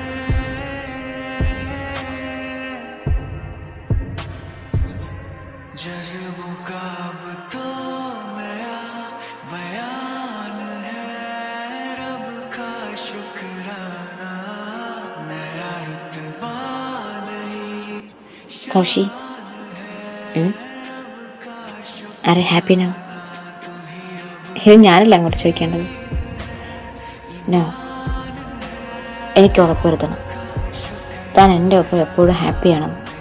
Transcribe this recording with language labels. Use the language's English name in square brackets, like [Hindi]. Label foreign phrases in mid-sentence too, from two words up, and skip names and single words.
[Hindi] जज्बों का अब तो नया बयान है, रब का शुक्राना। नया रुतबा नहीं, [English] കൗശി, are happy no? [Malayalam] ഇത് ഞാനല്ല അങ്ങോട്ട് ചോദിക്കേണ്ടത്. നോ, എനിക്ക് ഉറപ്പ് വരുത്തണം താൻ എൻ്റെ ഒപ്പം എപ്പോഴും ഹാപ്പിയാണെന്ന്.